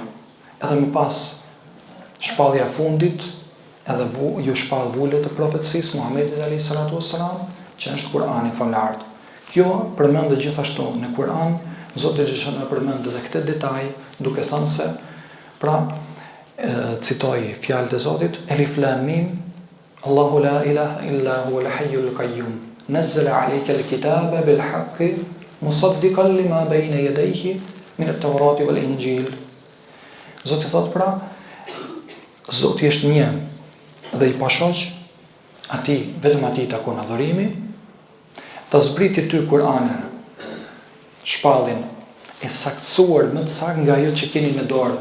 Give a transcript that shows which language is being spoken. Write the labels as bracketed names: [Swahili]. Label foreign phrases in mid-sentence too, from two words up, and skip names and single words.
[Albanian] Edhe më pas shpallja e fundit, edhe ju shpall vullet të profecisë Muhamedit a.s. që është Kur'ani famlar. Kjo përmendet gjithashtu në Kur'an, Zoti gjithashtu përmend edhe këtë detaj, duke thënë se pra citoj fjalët e Zotit, [Arabic] الم الله لا إله إلا هو الحي القيوم نزل عليك الكتاب بالحق مصدقا لما بين يديه من التوراة والإنجيل. [Albanian] Zoti thot pra, Zoti është një dhe i pashoq atij, vetëm atij takon adhurimi, ta zbriti ty Kur'anin, shpallin e saktësuar më të saktë nga ajo që keni në dorë.